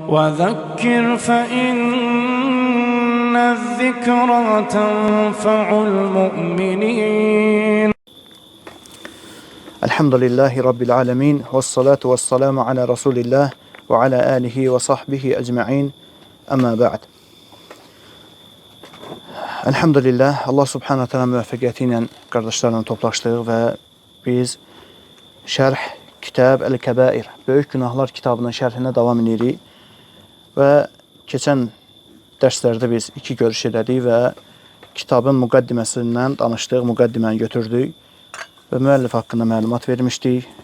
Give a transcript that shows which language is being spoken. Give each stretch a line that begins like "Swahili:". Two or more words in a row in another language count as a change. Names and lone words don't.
Arabic: وذكر فإن الذكرى تنفع المؤمنين. الحمد لله رب العالمين. والصلاة والسلام على رسول الله وعلى آله وصحبه أجمعين. أما بعد.
Azerbaijani: Elhamdülillah, Allah
Arabic: سبحانه تعالى
Azerbaijani: müvəffəqiyyəti ilə qardaşlarla toplaşdıq və biz şərh Kitab el-Kəbair, Böyük Günahlar kitabının şərhinə davam edirik. Və keçən dərslərdə biz iki görüş elədik və kitabın müqəddiməsindən danışdıq, müqəddiməni götürdük və müəllif haqqında məlumat vermişdik.